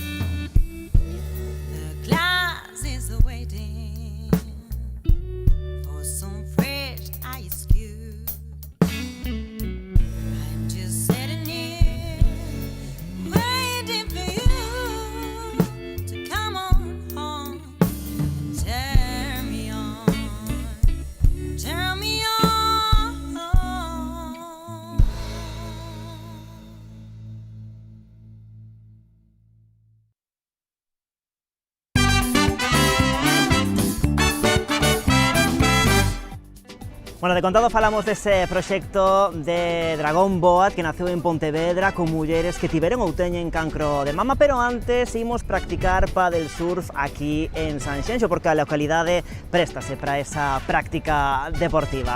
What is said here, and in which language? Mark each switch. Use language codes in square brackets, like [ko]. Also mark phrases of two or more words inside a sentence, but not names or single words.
[en] The glasses are waiting for some fresh ice cube. I'm just sitting here waiting for you to come on home and turn me on, turn me on. [gl] Bueno, de contado falamos dese proxecto de Dragón Boat que naceu en Pontevedra con mulleres que tiveron ou teñen cancro de mama, pero antes imos practicar [en] paddle surf [gl] aquí en Sanxenxo porque a localidade préstase para esa práctica deportiva.